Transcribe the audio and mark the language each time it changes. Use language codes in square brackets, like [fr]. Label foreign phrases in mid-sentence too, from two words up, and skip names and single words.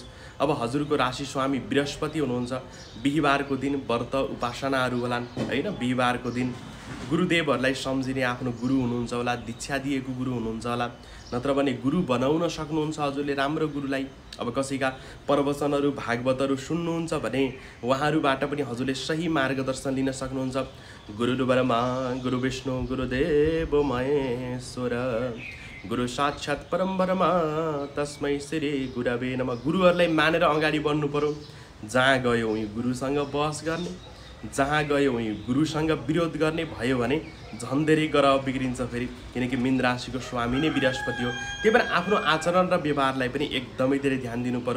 [ne] अब हजुरको राशि स्वामी बृहस्पति हुनुहुन्छ। बिहिबारको दिन व्रत उपासनाहरू होलान्, हैन। बिहिबारको दिन गुरुदेवहरूलाई सम्झिने आफ्नो गुरु हुनुहुन्छ होला, दीक्षा दिएको गुरु हुनुहुन्छ होला, नत्र भने गुरु बनाउन सक्नुहुन्छ हजुरले राम्रो गुरुलाई। अब कसैका प्रवचनहरू, भागवतहरू सुन्नुहुन्छ भने उहाँहरूबाट पनि हजुरले सही मार्गदर्शन लिन सक्नुहुन्छ। [sa] गुरुर्ब्रह्मा गुरुविष्णु गुरुदेव महेश्वर गुरु साक्षात् परम ब्रह्म तस्मै श्री गुरवे नमः। [ne] गुरुहरूलाई मानेर अगाडि बढ्नु पर्यो। जहाँ गयो उहीँ गुरुसँग बहस गर्ने, जहाँ गयो उहीँ गुरुसँग विरोध गर्ने भयो भने झन् धेरै ग्रह बिग्रिन्छ फेरि। किनकि मीन राशिको स्वामी नै बृहस्पति हो। त्यही भएर आफ्नो आचरण र व्यवहारलाई पनि एकदमै धेरै ध्यान दिनु पर्यो।